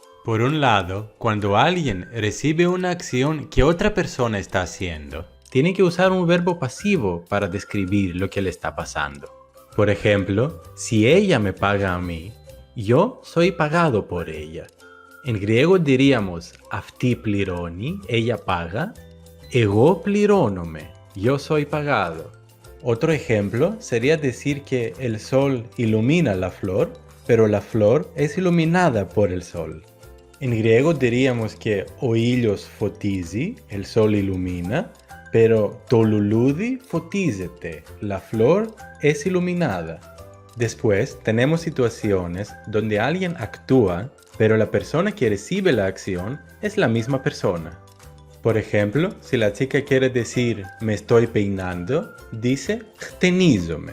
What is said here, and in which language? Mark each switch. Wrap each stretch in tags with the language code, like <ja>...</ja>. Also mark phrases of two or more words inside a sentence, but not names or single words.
<es>Por un lado, cuando alguien recibe una acción que otra persona está haciendo, tiene que usar un verbo pasivo para describir lo que le está pasando. Por ejemplo, si ella me paga a mí, yo soy pagado por ella. En griego diríamos</es> <el>αυτή πληρώνει,</el> <es>ella paga,</es> <el>εγώ πληρώνομαι,</el> <es>yo soy pagado. Otro ejemplo sería decir que el sol ilumina la flor, pero la flor es iluminada por el sol. En griego diríamos que</es> <el>ο ήλιος φωτίζει,</el> <es>el sol ilumina, pero</es> <el>το λουλούδι φωτίζεται,</el> <es>la flor es iluminada. Después tenemos situaciones donde alguien actúa, pero la persona que recibe la acción es la misma persona. Por ejemplo, si la chica quiere decir me estoy peinando, dice χτενίζομαι.</es>